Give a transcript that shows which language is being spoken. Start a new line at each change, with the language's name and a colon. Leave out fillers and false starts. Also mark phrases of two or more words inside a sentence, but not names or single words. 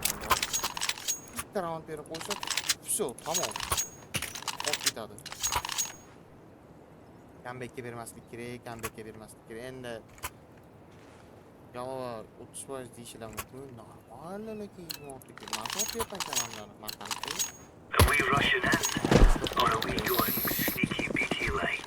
Uzbek: Bitta round berib qo'ysa, все, tamom. Qolib ketadi. Comeback'ga bermaslik kerak. Endi Java 30% deyishlar mumkin. Normal lekin yozmoqlik. Men topyapman kanallarni. Men qanday?
English: Are we rushing in? Or are we going sneaky beaky like?